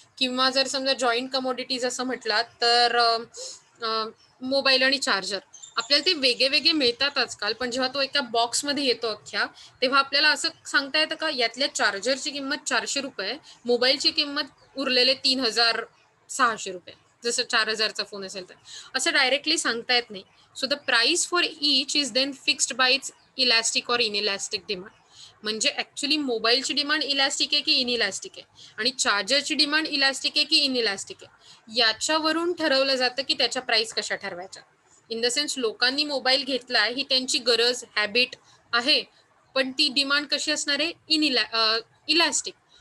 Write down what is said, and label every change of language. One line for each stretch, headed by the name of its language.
Marathi: किंवा जर समजा जॉईंट कमोडिटीज असं म्हटलात तर मोबाईल आणि चार्जर आपल्याला ते वेगळे वेगळे मिळतात आजकाल, पण जेव्हा तो एका बॉक्समध्ये येतो अख्ख्या, तेव्हा आपल्याला असं सांगता येतं का यातल्या चार्जरची किंमत 400 रुपये, मोबाईलची किंमत उरलेले 3600 रुपये, जसं 4000चा फोन असेल तर. असं डायरेक्टली सांगता येत नाही.
English: So the price for each is then fixed by its elastic or inelastic demand.
Marathi: म्हणजे ऍक्च्युली मोबाईलची डिमांड इलॅस्टिक आहे की इनइलॅस्टिक आहे, आणि चार्जरची डिमांड इलॅस्टिक आहे की इनइलॅस्टिक आहे, याच्यावरून ठरवलं जातं की त्याच्या प्राइस कशा ठरवायच्या. इन द सेन्स, लोकांनी मोबाईल घेतला ही त्यांची गरज, हॅबिट आहे, पण ती डिमांड कशी असणार आहे? इलॅस्टिक.